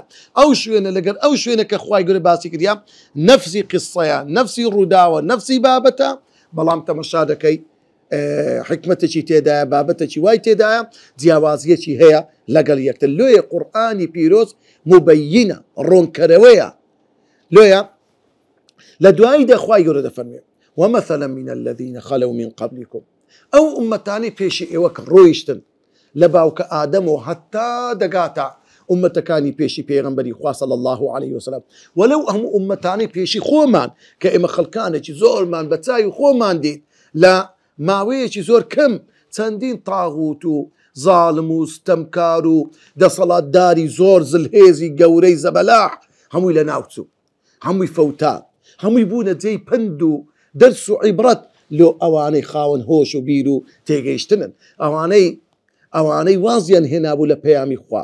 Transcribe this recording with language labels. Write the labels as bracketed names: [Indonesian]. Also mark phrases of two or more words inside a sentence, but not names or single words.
[Central Kurdish] ئەو شوێنە لەگەر ئەو شوێنە کە خوای گەورە باسی کردیا نەفسی قسەیە، نەفسی ڕووداوە، نەفسی بابەتە، بەڵام تەمەشا دەکەی حکمەتێکی تێدایە، بابەتێکی وای تێدایە، جیاوازیەکی هەیە لەگەڵ یەکتر. لۆیە قورئانی پیرۆز مبەیینە، ڕوونکەرەوەیە. لۆیە لە دواییدا خوای گەورە دەفەرمێ [Arabic] ومثلا من الذين خلوا من قبلكم، [Central Kurdish] ئەو ئومەتانی پێشی ئێوە کە ڕۆیشتن لە باوکە ئادەمەوە هەتا دەگاتە ئومەتەکانی پێشی پێغەمبەری خوا [Arabic] صلی الله عليه وسلم، [Central Kurdish] وەلەو هەموو ئومەتانی پێشی خۆمان کە ئێمە خەڵکانێکی زۆرمان بە چاوی خۆمان دیت لە ماوەیەکی زۆر کەم چەندین تاغوت و زاڵم و ستەمکار و دەسەڵاتداری زۆر زلهێزی گەورەی زەبەلاح هەمووی لە ناوچوو، هەمووی فەوتا، هەمووی بوونە جێی پند و دەرس و عیبرەت لۆ ئەوانەی خاوەن هۆش و بیر و تێگەیشتنن، ئەوانەی وازیان هێنابوو لە پەیامی خوا.